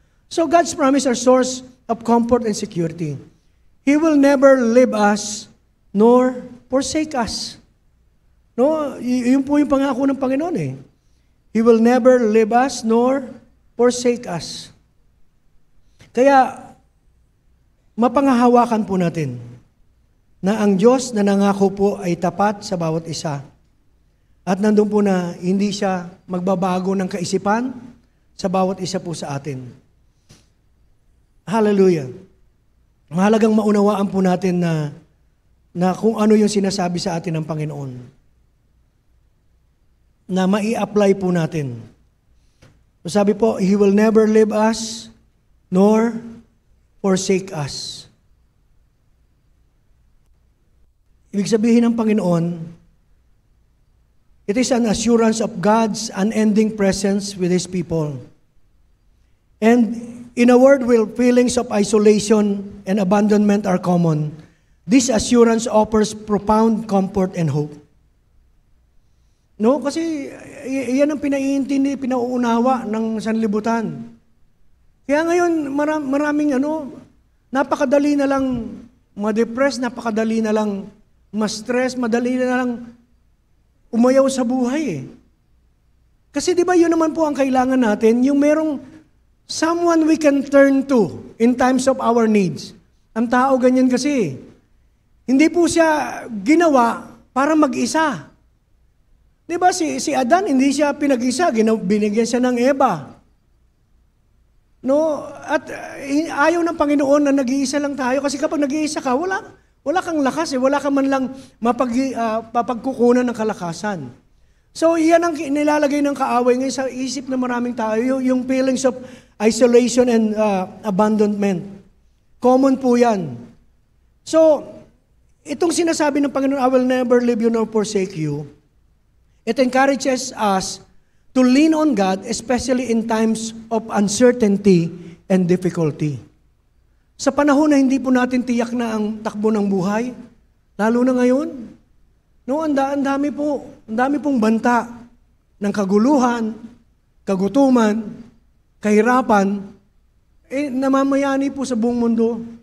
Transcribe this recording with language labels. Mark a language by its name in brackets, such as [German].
[English] So God's promise are source of comfort and security. He will never leave us nor forsake us. No, [Filipino] yun po yung pangako ng Panginoon eh. [English] He will never leave us nor forsake us. [Filipino] Kaya, mapangahawakan po natin na ang Diyos na nangako po ay tapat sa bawat isa. At nandun po na hindi siya magbabago ng kaisipan sa bawat isa po sa atin. Hallelujah. Mahalagang maunawaan po natin na kung ano yung sinasabi sa atin ng Panginoon. Na mai-apply po natin. Sabi po, [English] He will never leave us nor forsake us. [Filipino] Ibig sabihin ng Panginoon, [English] it is an assurance of God's unending presence with His people. And in a world where feelings of isolation and abandonment are common, this assurance offers profound comfort and hope. [Filipino] No, kasi yan ang pinaiintindi, pinauunawa ng sanlibutan. Kaya ngayon, maraming napakadali na lang ma-depress, napakadali na lang ma-stress, madali na lang umayaw sa buhay eh. Kasi di ba yun naman po ang kailangan natin, yung merong [English] someone we can turn to in times of our needs. [Filipino] Ang tao ganyan kasi. Hindi po siya ginawa para mag-isa. Di ba si Adan, hindi siya pinag-isa, binigyan siya ng Eva. No? At ayaw ng Panginoon na nag-iisa lang tayo kasi kapag nag-iisa ka, wala kang lakas wala ka man lang mapagkukunan ng kalakasan. So, iyan ang nilalagay ng kaaway ngayon sa isip ng maraming tao, yung [English] feelings of isolation and abandonment. [Filipino] Common po yan. [English] So, [Filipino] itong sinasabi ng Panginoon, [English] I will never leave you nor forsake you, it encourages us to lean on God, especially in times of uncertainty and difficulty. [Filipino] Sa panahon na hindi po natin tiyak na ang takbo ng buhay, lalo na ngayon, no, ang dami pong banta ng kaguluhan, kagutuman, kahirapan, namamayani po sa buong mundo.